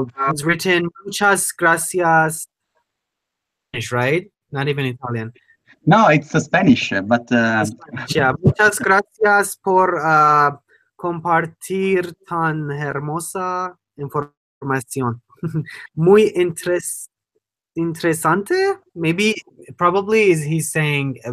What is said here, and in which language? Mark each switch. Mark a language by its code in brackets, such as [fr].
[en] It's written [es] muchas gracias, [en] Spanish, right? Not even Italian. No, it's Spanish, but Spanish, yeah. [es] Muchas gracias por compartir tan hermosa información. Muy interesante. [en] Maybe, probably is he's saying a